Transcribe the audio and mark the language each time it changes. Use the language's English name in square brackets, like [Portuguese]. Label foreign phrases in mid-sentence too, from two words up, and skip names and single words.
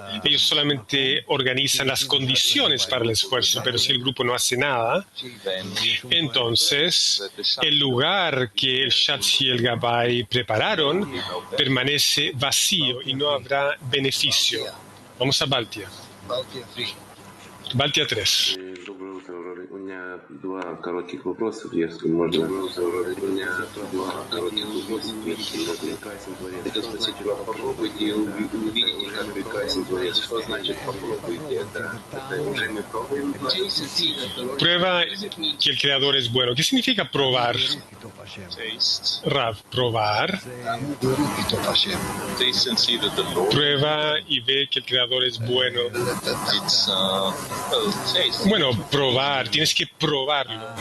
[Spanish] Ellos solamente organizan las condiciones para el esfuerzo, pero si el grupo no hace nada, entonces el lugar que el Shatz y el Gabay prepararon permanece vacío y no habrá beneficio. Vamos a Baltia. Baltia 3. [Russian] Доброе утро, Рори. У меня два коротких вопроса, если можно. У меня два коротких вопроса, если можно. Хотел спросить вас, попробуйте и увидите, как прекрасен Творец. Что значит попробуйте? Это уже мы пробуем. [Spanish] Prueba que el Creador es bueno. ¿Qué significa probar? Rav, probar. Prueba y ve que el Creador es bueno. Bueno, probar, tienes que probarlo.